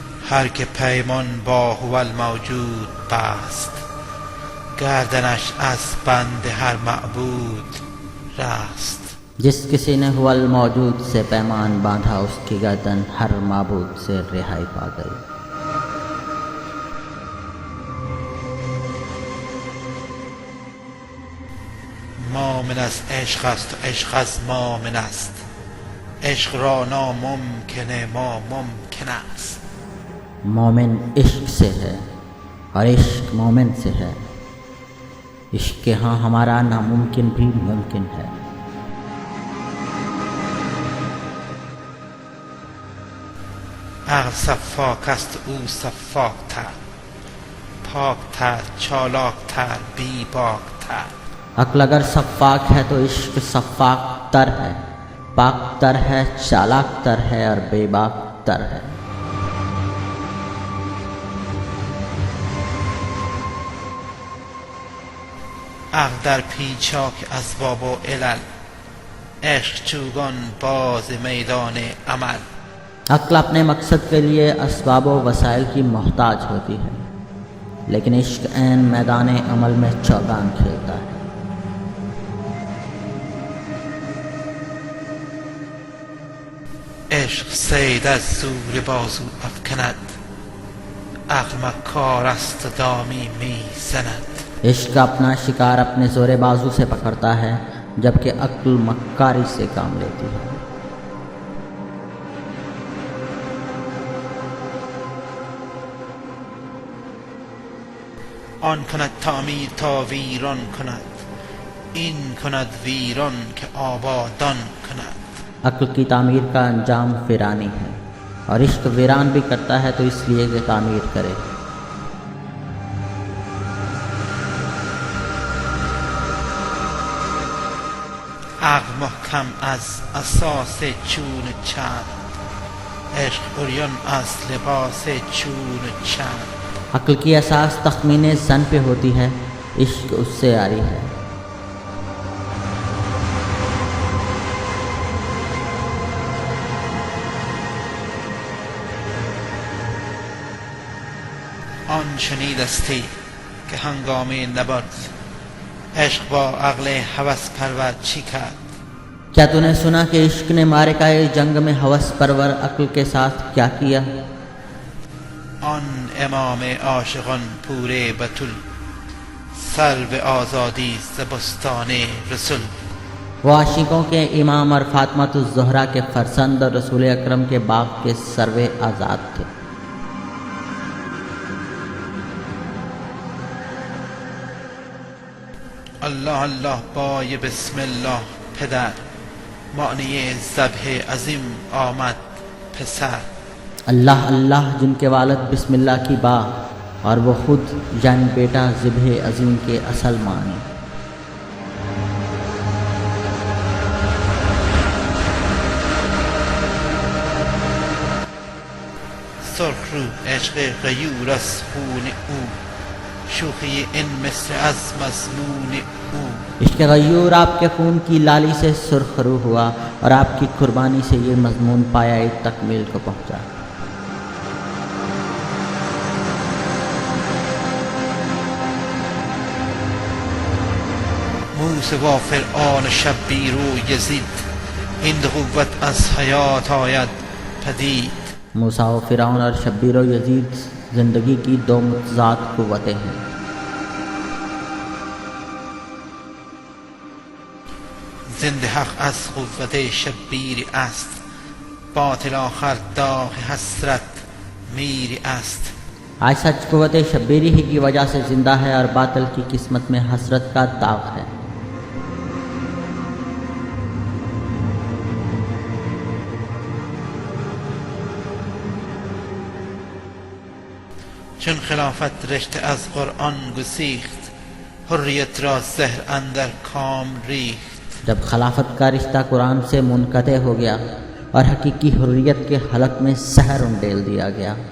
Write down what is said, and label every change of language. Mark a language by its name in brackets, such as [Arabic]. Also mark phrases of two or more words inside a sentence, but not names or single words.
[Persian] هر که پیمان با [Arabic] هو الموجود [Persian] بست، گردنش از بند هر معبود رست. [Urdu] جس کسی نے [Arabic] هو الموجود [Urdu] سے پیمان باندھا اس کی گردن ہر معبود سے رہائی پا گئی. [Persian] مؤمن از عشق است و عشق از مؤمن است، عشق را ناممکن ما ممکن است. [Urdu] مومن عشق سے ہے اور عشق مومن سے ہے، عشق کے ہاں ہمارا ناممکن بھی ممکن ہے. [Persian] عقل صفاک است او صفاک تر، پاک تر چالاک تر بی باک تر. [Urdu] عقل اگر صفاک ہے تو عشق صفاک تر ہے، پاک تر ہے، چالاک تر ہے اور بے باک تر ہے. [Persian] عقل در پیچاک اسباب و علل، عشق چوگان باز میدان عمل. [Urdu] عقل اپنے مقصد کے لیے اسباب و وسائل کی محتاج ہوتی ہے، لیکن عشق عین میدان عمل میں چوگان کھیلتا ہے. [Persian] عشق صید از زور بازو افکند، عقل مکار است و دامی می زند. [Urdu] عشق اپنا شکار اپنے زور بازو سے پکڑتا ہے، جبکہ عقل مکاری سے کام لیتی ہے. [Persian] آن کند تعمیر تا ویران کند، این کند ویران که آبادان کند. [Urdu] عقل کی تعمیر کا انجام ویرانی ہے، اور عشق ویران بھی کرتا ہے تو اس لیے کہ تعمیر کرے. [Persian] عقل محکم از اساس چون چند، عشق عریان از لباس چون چند. [Urdu] عقل کی اساس تخمین زن پہ ہوتی ہے، عشق اس سے عاری ہے. [Persian] آن شنیدستی که هنگام نبرد، عشق با عقل هوس پرور چی کرد. [Urdu] کیا تو نے سنا کہ عشق نے معرکہ جنگ میں ہوس پرور عقل کے ساتھ کیا کیا؟ [Persian] آن امام عاشقان پور بتول، سلب آزادی ز بستان رسول. [Urdu] وہ عاشقوں کے امام اور فاطمۃ الزہرا کے فرزند اور رسول اکرم کے باغ کے سروے آزاد تھے. [Persian] الله الله بای [Arabic] بسم الله [Persian] پدر، معنی ذبح عظیم آمد پسر. [Urdu] اللہ اللہ جن کے والد [Arabic] بسم اللہ [Urdu] کی با اور وہ خود یعنی بیٹا ذبح عظیم کے اصل معنی. [Persian] سرخ رو عشق غیور از خون او، شوخی این مصر از مضمون او. [Urdu] عشق غیور آپ کے خون کی لالی سے سرخ رو ہوا اور آپ کی قربانی سے یہ مضمون پایۂ تکمیل کو پہنچا. [Persian] موسی و فرعون شبیر و یزید، این دو قوت از حیات آید پدید. [Urdu] موسیٰ و فرعون اور شبیر و یزید زندگی کی دو متضاد قوتیں ہیں. [Persian] زنده حق از قوت شبیر است، باطل آخر داغ حسرت میر است. [Urdu] آج سچ قوت شبیری ہی کی وجہ سے زندہ ہے اور باطل کی قسمت میں حسرت کا داغ ہے. [Persian] چون خلافت رشته از قرآن گسیخت، حریت را زهر اندر کام ریخت. [Urdu] جب خلافت کا رشتہ قرآن سے منقطع ہو گیا اور حقیقی حریت کے حلق میں زہر انڈیل دیا گیا.